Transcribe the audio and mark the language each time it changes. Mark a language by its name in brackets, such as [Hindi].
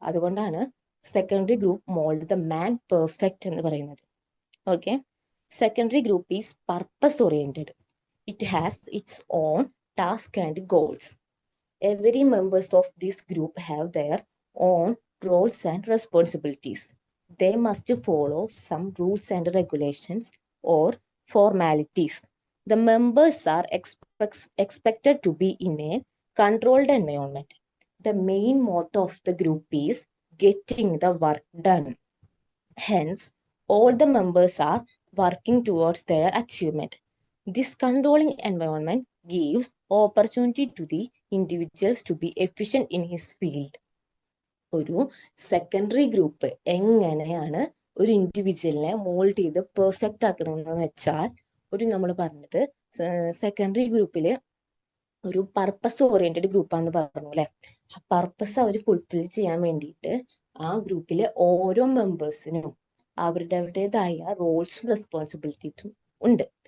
[Malayalam] അതുകൊണ്ടാണ് secondary group [English] mould the man perfect [Malayalam] എന്ന് പറയുന്നത്. [English] Okay, secondary group is purpose oriented. It has its own task and goals. Every members of this group have their own roles and responsibilities. They must follow some rules and regulations or formalities. The members are expected to be in a controlled environment. The main motto of the group is getting the work done. Hence, all the members are working towards their achievement. This controlling environment gives opportunity to the individuals to be efficient in his field. [Malayalam] ഒരു secondary group എങ്ങനെയാണ് ഒരു ഇൻഡിവിജ്വലിനെ mould ചെയ്ത് perfect ആക്കണമെന്ന് വെച്ചാൽ, നമ്മൾ പറഞ്ഞത് secondary ഗ്രൂപ്പില് ഒരു purpose oriented ഗ്രൂപ്പാന്ന് പറഞ്ഞു അല്ലെ. ആ പർപ്പസ് അവർ ഫുൾഫിൽ ചെയ്യാൻ വേണ്ടിയിട്ട് ആ ഗ്രൂപ്പിലെ ഓരോ മെമ്പേഴ്സിനും അവരുടേതായ റോൾസും റെസ്പോൺസിബിലിറ്റീസും ഉണ്ട്.